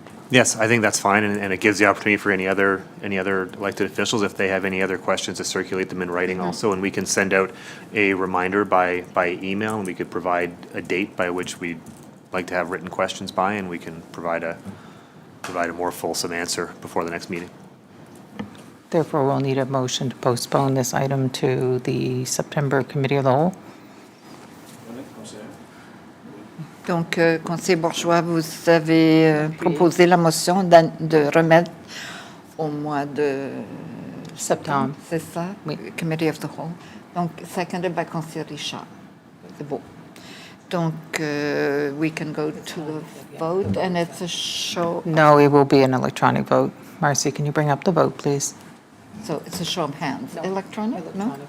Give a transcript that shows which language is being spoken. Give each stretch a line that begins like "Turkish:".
English: Yes, I think that's fine, and it gives the opportunity for any other elected officials, if they have any other questions, to circulate them in writing also, and we can send out a reminder by email, and we could provide a date by which we'd like to have written questions by, and we can provide a more fulsome answer before the next meeting. Therefore, we'll need a motion to postpone this item to the September Committee of the Whole.
French: Donc, conseiller Bourgeois, vous avez proposé la motion de remettre au mois de septembre, c'est ça? Oui.
English: Committee of the Whole. Donc, seconded by conseiller Richard.
French: C'est beau.
English: Donc, we can go to the vote, and it's a show. No, it will be an electronic vote. Marcy, can you bring up the vote, please? So it's a show of hands. Electronic? No?